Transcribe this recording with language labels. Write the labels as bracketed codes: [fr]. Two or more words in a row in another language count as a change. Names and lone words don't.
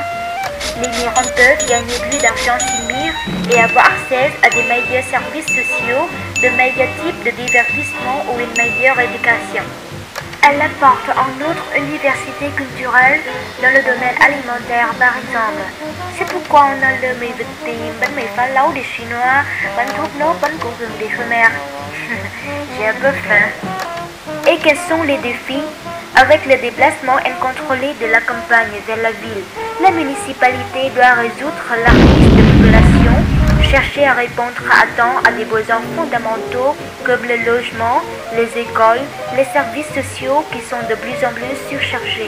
[fr] Les migrants peuvent gagner plus d'argent s'ils migrent et avoir accès à des meilleurs services sociaux, de meilleurs types de divertissement ou une meilleure éducation. Elle apporte en outre une diversité culturelle dans le domaine alimentaire par exemple. C'est pourquoi on a le [vi] mì vịt tím, bánh mì phá lấu [fr] des Chinois, [vi] bánh thốt nốt, bánh củ gừng [fr] des Khmer. J'ai un peu faim. Et quels sont les défis? Avec le déplacement incontrôlé de la campagne vers la ville, la municipalité doit résoudre la crise de population, chercher à répondre à temps à des besoins fondamentaux comme le logement, les écoles, les services sociaux qui sont de plus en plus surchargés.